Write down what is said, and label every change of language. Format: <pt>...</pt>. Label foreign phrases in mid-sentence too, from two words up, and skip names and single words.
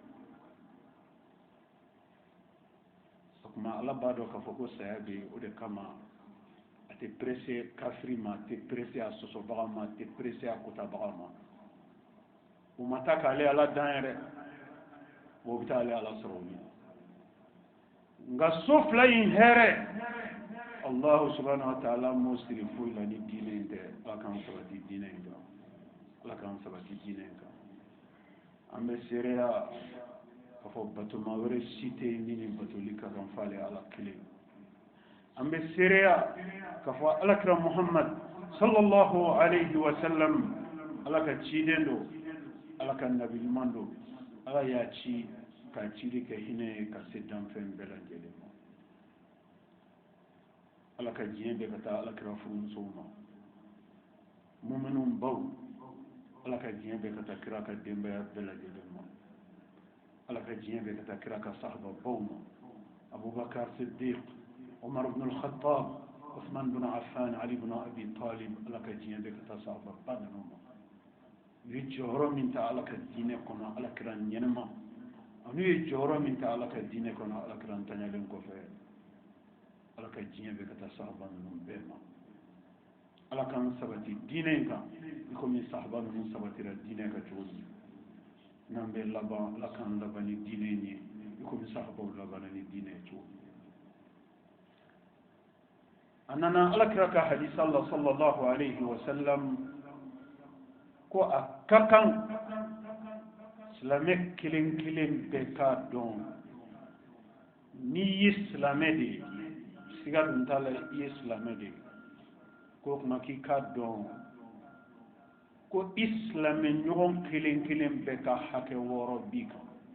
<bm>o tuma ala b'a dɔn k'a fɔ ko saya bɛ yen o de kama a tɛ presse kafiri ma a tɛ presse a sɔsɔbaga ma a tɛ presse a kotabaga ma o ma taa k'ale ala dan yɛrɛ o bɛ taa ale ala sɔrɔ o ɲɛ nka so fila in hɛrɛ</bm> <ar>الله سبحانه وتعالى</ar> <bm>m'o siri foyi la ni diinɛ in tɛ ala k'an sabati diinɛ in kan ala k'an sabati diinɛ in kan an bɛ seereya k'a fɔ batoma wɛrɛ si tɛ yen min ni batoli ka kan f'ale ala kelen an bɛ seereya k'a fɔ alakira muhammad</bm> <ar>صلى الله عليه وسلم</ar> <bm>ala ka ciden do ala ka nabi ɲuman do ala y'a ci ka cili kɛ hinɛ ye ka se danfɛn bɛɛ lajɛlen ma ala ka diɲɛ bɛɛ ka taa alakira furumusow ma muminun baw ala ka diɲɛ bɛɛ ka taa kira ka denbaya bɛɛ lajɛlen ma ala ka diɲɛ bɛɛ ka taa kira ka sahaba baw ma abubakar siddiq umar ibn al-khattab Uthman bin Affan, Ali bin Abi Talib, ala ka diɲɛ bɛ ka taa sahaba ba ninnu ma u ye jɔyɔrɔ min ta ala ka diinɛ kɔnɔ alakira ɲɛnɛma ani ye jɔyɔrɔ min ta ala ka diinɛ kɔnɔ alakira ntanyalen kɔfɛ ala ka diɲɛ bɛ ka taa sahaba ninnu bɛɛ ma ala k'an sabati diinɛ in kan i komi sahaba ninnu sabatira diinɛ kan cogo min n'an bɛ laban ala k'an laban ni diinɛ in ye i komi sahabaw labanna ni diinɛ ye cogo min a nana alakira ka hadisa la</bm> <ar>صلى الله عليه وسلم</ar> <bm>ko a ka kan silamɛ kelen kelen bɛɛ k'a dɔn n'i ye silamɛ de ye siga dun t'a la i ye silamɛ de ye ko kuma k'i k'a dɔn ko i silamɛ ɲɔgɔn kelen kelen bɛɛ ka hakɛ 6 b'i kan</bm>